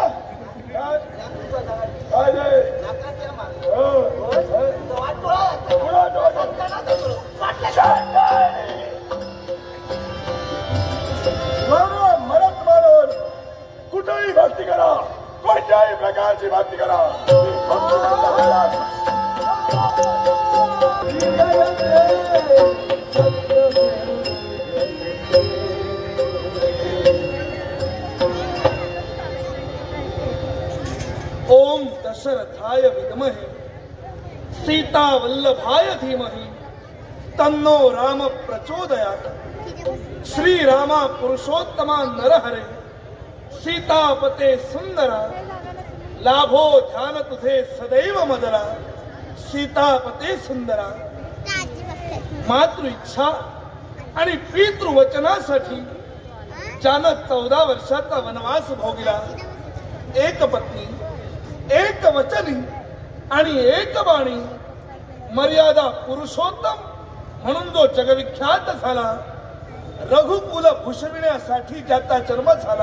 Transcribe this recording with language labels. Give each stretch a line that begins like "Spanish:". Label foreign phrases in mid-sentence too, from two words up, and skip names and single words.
Marathi: मरत मारून कुठेही भक्ती करा कोणत्याही प्रकारची भक्ती करा
Sanskrit: ओम दशरथाय विद्महे सीता वल्लभाय धीमहि तन्नो राम प्रचोदयात्
Marathi: श्री रामा पुरुषोत्तमा नरहरे सीतापते सुंदरा लाभो ध्यान तुझे सदैव मदरा सीतापते सुंदरा मातृ इच्छा आणि पितृवचनासाठी ज्यानं 14 वर्षाचा वनवास भोगला एक पत्नी एक वचनी आणि एक बाणी मर्यादा पुरुषोत्तम म्हणून जो जगविख्यात झाला रघुकुल भूषविण्यासाठी ज्याचा जन्म झाला